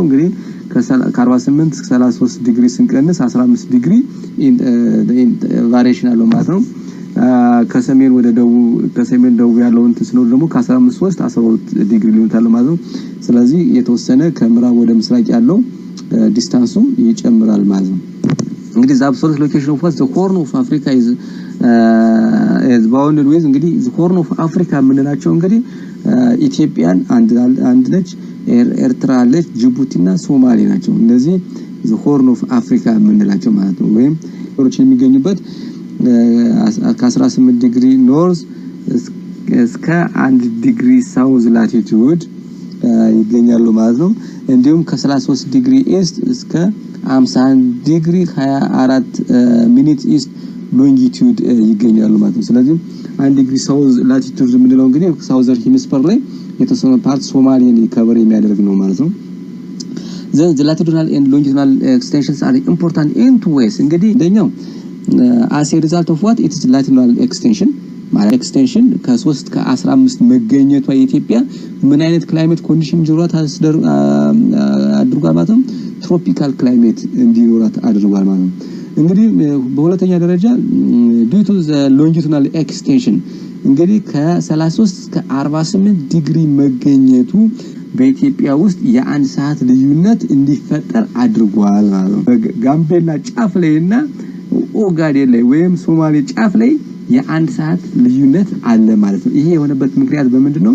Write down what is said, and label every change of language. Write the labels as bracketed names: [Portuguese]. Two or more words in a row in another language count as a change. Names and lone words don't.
[Amharic] እንግዲህ ከ48 እስከ 33 ዲግሪ ስንቀንስ 15 ዲግሪ ቫሪዬሽን አለው ማለት ነው። ከሰሜን ወደ ደቡብ ከሰሜን ደቡብ ያለው እንትን ነው ደግሞ ከ15 3 12 ዲግሪ ሊሆን ታለው ማለት ነው። ስለዚህ የተወሰነ ከምዕራብ ወደ ምስራቅ ያለው ዲስታንሱ ይጨምራል ማለት ነው። እንግዲህ [English] the absolute location of the horn of Africa is bounded with [Amharic] እንግዲህ the horn of Africa የምንላቸው እንግዲህ ኢትዮጵያን አንድ ነች፣ ኤርትራ አለች፣ ጅቡቲና ሶማሌ ናቸው። እነዚህ the horn of Africa የምንላቸው ማለት ነው። ወይም ሮች የሚገኙበት ከ18 [English] degree north [Amharic] እስከ 1 [English] degree south latitude [Amharic] ይገኛሉ ማለት ነው። እንዲሁም ከ33 [English] degree east [Amharic] እስከ 51 ዲግሪ 24 [English] minute east longitude [Amharic] ይገኛሉ ማለት ነው። ስለዚህ 1 [English] degree south latitude [Amharic] የምንለው እንግዲህ [English] southern hemisphere [Amharic] ላይ የተወሰነ ፓርት ሶማሊያን ከቨር የሚያደርግ ነው ማለት ነው። [English] the latitudinal and longitudinal extensions are important in two ways [Amharic] እንግዲህ እንደኛው [English] as a result of what it is latitudinal extension [Amharic] ማለት ኤክስቴንሽን ከ3 ከ15 መገኘቷ የኢትዮጵያ ምን አይነት [English] climate condition [Amharic] ጅሯት አድርጓል ማለት ነው? [English] tropical climate [Amharic] እንዲኖራት አድርጓል ማለት ነው። እንግዲህ በሁለተኛ ደረጃ [English] due to the longitudinal extension [Amharic] እንግዲህ ከ33 እስከ 48 ዲግሪ መገኘቱ በኢትዮጵያ ውስጥ የአንድ ሰዓት ልዩነት እንዲፈጠር አድርጓል ማለት ነው። ጋምቤላ ጫፍ ላይና ኦጋዴን ላይ ወይም ሶማሌ ጫፍ ላይ የአንድ ሰዓት ልዩነት አለ ማለት ነው። ይሄ የሆነበት ምክንያት በምንድነው?